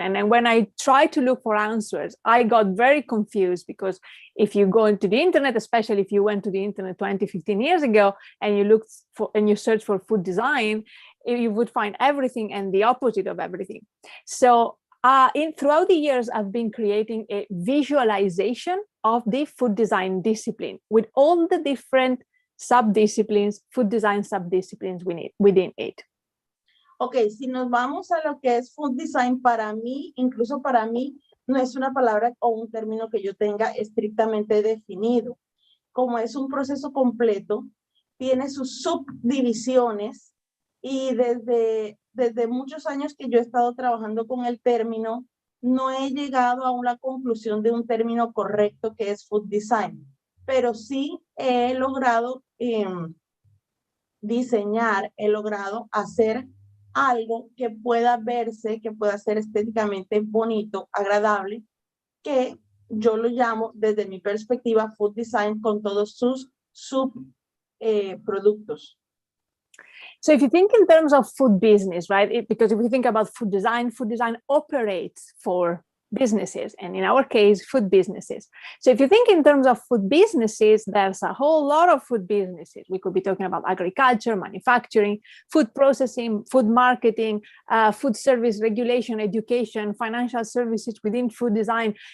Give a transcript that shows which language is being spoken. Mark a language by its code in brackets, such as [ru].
[en] And then when I tried to look for answers, I got very confused, because if you go into the internet, especially if you went to the internet 20, 15 years ago, and you search for food design, you would find everything and the opposite of everything. So throughout the years, I've been creating a visualization of the food design discipline with all the different sub-disciplines, food design sub-disciplines within it. [es] Ok, si nos vamos a lo que es food design, para mí, incluso para mí, no es una palabra o un término que yo tenga estrictamente definido. Como es un proceso completo, tiene sus subdivisiones, y desde muchos años que yo he estado trabajando con el término, no he llegado a una conclusión de un término correcto que es food design, pero sí he logrado diseñar, he logrado hacer algo que pueda verse, que pueda ser estéticamente bonito, agradable, que yo lo llamo desde mi perspectiva food design con todos sus subproductos. [en] So if you think in terms of food business, right? Because if we think about food design operates for businesses, and in our case, food businesses. So if you think in terms of food businesses, there's a whole lot of food businesses. We could be talking about agriculture, manufacturing, food processing, food marketing, food service regulation, education, financial services within food design.